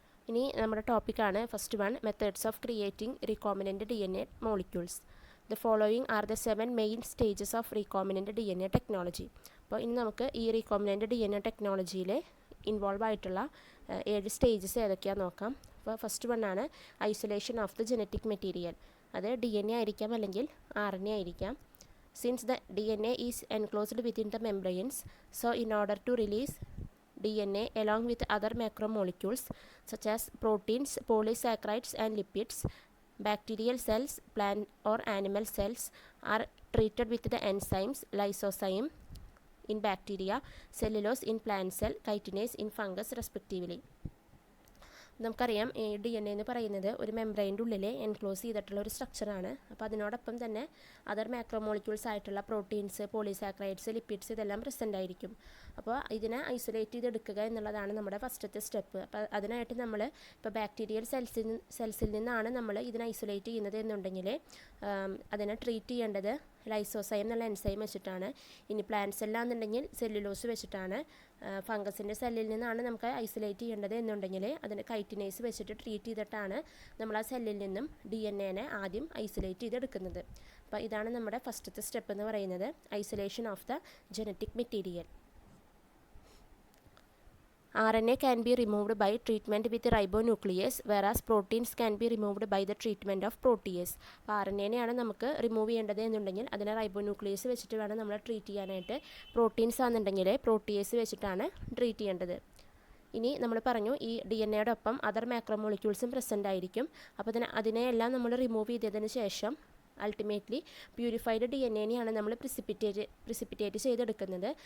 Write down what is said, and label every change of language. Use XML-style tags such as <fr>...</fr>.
<ml>ഇനി നമ്മുടെ ടോപ്പിക്കാണ്</ml> <en>First one, methods of creating recombinant DNA molecules. The following are the 7 main stages of recombinant DNA technology. അപ്പോൾ ഇനി നമുക്ക് ഈ recombinant DNA ടെക്നോളജിയിൽ involve ആയിട്ടുള്ള 7 stages ഏതൊക്കെയാണെന്ന് നോക്കാം. അപ്പോൾ ഫസ്റ്റ് വൺ ആണ് isolation of the genetic material.</en> <ml>അത് DNA ആയിരിക്കാം അല്ലെങ്കിൽ RNA ആയിരിക്കാം.</ml> <en>Since the DNA is enclosed within the membranes, so in order to release DNA along with other macromolecules such as proteins, polysaccharides and lipids, bacterial cells, plant or animal cells are treated with the enzymes lysozyme in bacteria, cellulose in plant cell, chitinase in fungus respectively.</en> <ml>നമുക്കറിയാം ഈ DNA എന്ന് പറയുന്നത് ഒരു മെംബ്രെയിൻ്റെ ഉള്ളിൽ enclose ചെയ്തിട്ടുള്ള ഒരു സ്ട്രക്ചറാണ്. അപ്പോൾ അതിനോടൊപ്പം തന്നെ അതർ മാക്രോമോളിക്യൂൾസ് ആയിട്ടുള്ള പ്രോട്ടീൻസ്, പോളിസാക്രൈഡ്സ്, ലിപ്പിഡ്സ് ഇതെല്ലാം പ്രസൻ്റ് ആയിരിക്കും. അപ്പോൾ ഇതിനെ ഐസൊലേറ്റ് ചെയ്തെടുക്കുക എന്നുള്ളതാണ് നമ്മുടെ ഫസ്റ്റത്തെ സ്റ്റെപ്പ്. അപ്പോൾ അതിനായിട്ട് നമ്മൾ ഇപ്പോൾ ബാക്ടീരിയൽ സെൽസിൽ നിന്നാണ് നമ്മൾ ഇതിനെ ഐസൊലേറ്റ് ചെയ്യുന്നത് എന്നുണ്ടെങ്കിൽ അതിനെ ട്രീറ്റ് ചെയ്യേണ്ടത് ലൈസോസൈം എന്നുള്ള എൻസൈം വെച്ചിട്ടാണ്. ഇനി പ്ലാന്റ് സെല്ലാന്നുണ്ടെങ്കിൽ സെല്ലുലോസ് വെച്ചിട്ടാണ്. ഫംഗസിൻ്റെ സെല്ലിൽ നിന്നാണ് നമുക്ക് ഐസൊലേറ്റ് ചെയ്യേണ്ടത് എന്നുണ്ടെങ്കിൽ അതിന് കൈറ്റിനേസ് വെച്ചിട്ട് ട്രീറ്റ് ചെയ്തിട്ടാണ് നമ്മൾ ആ സെല്ലിൽ നിന്നും DNAനെ ആദ്യം ഐസൊലേറ്റ് ചെയ്തെടുക്കുന്നത്. അപ്പോൾ ഇതാണ് നമ്മുടെ ഫസ്റ്റത്തെ സ്റ്റെപ്പ് എന്ന് പറയുന്നത്,</ml> <en>Isolation of the genetic material. RNA can be removed by treatment with ribonuclease, whereas proteins can be removed by the treatment of protease.</en> <ml>അപ്പോൾ RNAനെയാണ് നമുക്ക് റിമൂവ് ചെയ്യേണ്ടത് എന്നുണ്ടെങ്കിൽ അതിനെ റൈബോന്യൂക്ലിയസ് വെച്ചിട്ട് വേണം നമ്മൾ ട്രീറ്റ് ചെയ്യാനായിട്ട്. പ്രോട്ടീൻസ് ആണെന്നുണ്ടെങ്കിൽ പ്രോട്ടിയേസ് വെച്ചിട്ടാണ് ട്രീറ്റ് ചെയ്യേണ്ടത്. ഇനി നമ്മൾ പറഞ്ഞു ഈ DNAയുടെ ഒപ്പം അതർ മാക്രോമോളിക്യൂൾസും പ്രസൻ്റ് ആയിരിക്കും. അപ്പോൾ അതിനെയെല്ലാം നമ്മൾ റിമൂവ് ചെയ്തതിന് ശേഷം അൾട്ടിമേറ്റ്ലി പ്യൂരിഫൈഡ് DNAനെയാണ് നമ്മൾ പ്രിസിപ്പിറ്റേറ്റ് ചെയ്തെടുക്കുന്നത്.</ml>